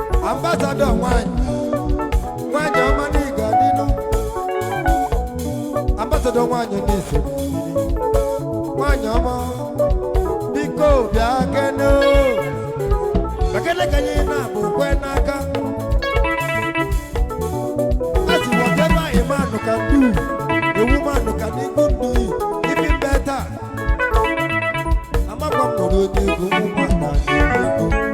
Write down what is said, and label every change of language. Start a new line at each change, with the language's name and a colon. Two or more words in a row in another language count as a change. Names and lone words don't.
Igbo: Ambassador nwanyị, nwanyị ọma na ị ga-adịnụ. Ambassador nwanyị na-esi ya. Nwanyị ọma, biko bịa kene o. Bịa kene ka anyị na-abụ kwe n'aka.
English: That's whatever a man can do, a woman can even do it, even better.
Igbo: Amakwa m nọrọ n'ego, ụmụnna na-ego.